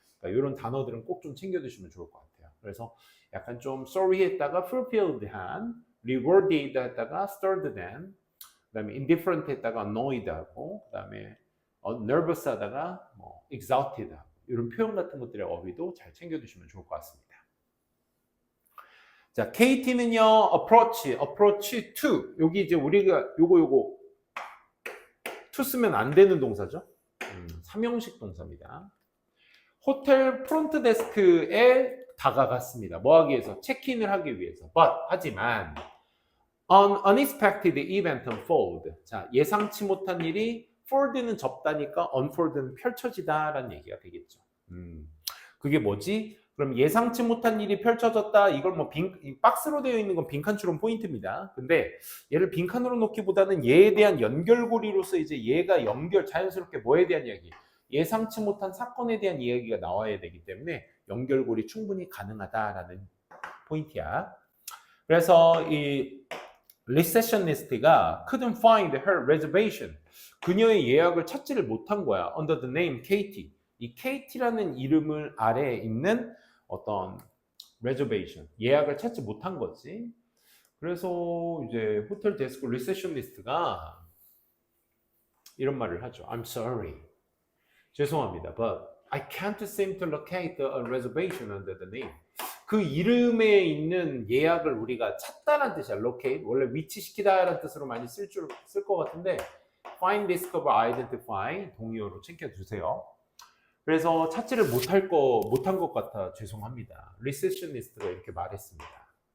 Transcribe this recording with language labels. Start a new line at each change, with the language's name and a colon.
Korean: 그러니까 이런 단어들은 꼭 좀 챙겨두시면 좋을 것 같아요. 그래서 약간 좀 sorry 했다가 fulfilled한, rewarded 했다가 stirred than, 그다음에 indifferent 했다가 annoyed 하고, 그다음에 nervous 하다가 뭐 exalted 하고, 이런 표현 같은 것들의 어휘도 잘 챙겨두시면 좋을 것 같습니다. 자, KT는요,
English: approach to.
Korean: 여기 이제 우리가 요거 to 쓰면 안 되는 동사죠. 3형식 동사입니다. 호텔 프론트 데스크에 다가갔습니다. 뭐 하기 위해서? 체크인을 하기 위해서.
English: 하지만 an unexpected event unfold.
Korean: 자, 예상치 못한 일이 fold는 접다니까 unfold는 펼쳐지다라는 얘기가 되겠죠. 그게 뭐지? 그럼 예상치 못한 일이 펼쳐졌다. 이걸 뭐 박스로 되어 있는 건 빈칸 추론 포인트입니다. 근데 얘를 빈칸으로 놓기보다는 얘에 대한 연결고리로서 이제 얘가 자연스럽게 뭐에 대한 이야기? 예상치 못한 사건에 대한 이야기가 나와야 되기 때문에 연결고리 충분히 가능하다라는 포인트야. 그래서 이 리세셔니스트가
English: couldn't find her reservation.
Korean: 그녀의 예약을 찾지를 못한 거야.
English: under the name Katie.
Korean: 이 KT라는 이름을 아래에 있는 어떤 reservation, 예약을 찾지 못한 거지. 그래서 이제 호텔 데스크 리세셔니스트가 이런 말을 하죠.
English: I'm sorry.
Korean: 죄송합니다.
English: But I can't seem to locate a reservation under the name.
Korean: 그 이름에 있는 예약을 우리가 찾다라는 뜻이야.
English: locate.
Korean: 원래 위치시키다라는 뜻으로 많이 쓸 것 같은데 find, discover, identify 동의어로 챙겨주세요. 그래서 찾지를 못한 것 같아 죄송합니다. 리세셔니스트가 이렇게 말했습니다.